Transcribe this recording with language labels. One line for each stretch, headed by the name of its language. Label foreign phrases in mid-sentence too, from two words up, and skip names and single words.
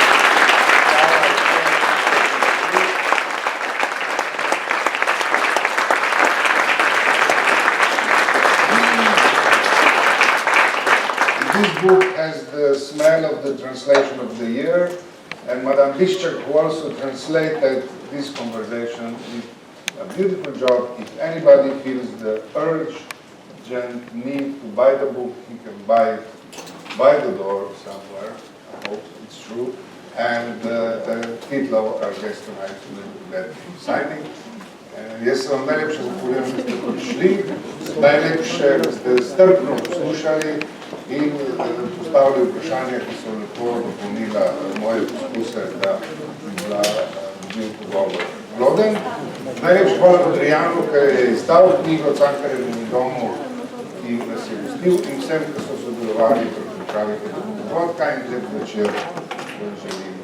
English: This book has the smell of the translation of the year, and Madame Bischek, who also translated this conversation, did a beautiful job. If anybody feels the urgent need to buy the book, he can buy it by the door somewhere. I hope it's true. And Keith Lowe, our guest tonight, will do that signing.
Slovenian: Jaz vam najlepše zahvaljujem, da ste prišli, najlepše, da ste strpno poslušali in postavili vprašanja, ki so lepo dopolnila moje poskuse, da bi bil pogovor ploden. Najlepše hvala Podivjanu, ki je izdal knjigo Cankarjevem domu, ki nas je gostil, in vsem, ki so sodelovali pri pripravi tega dogodka, in lep večer želim.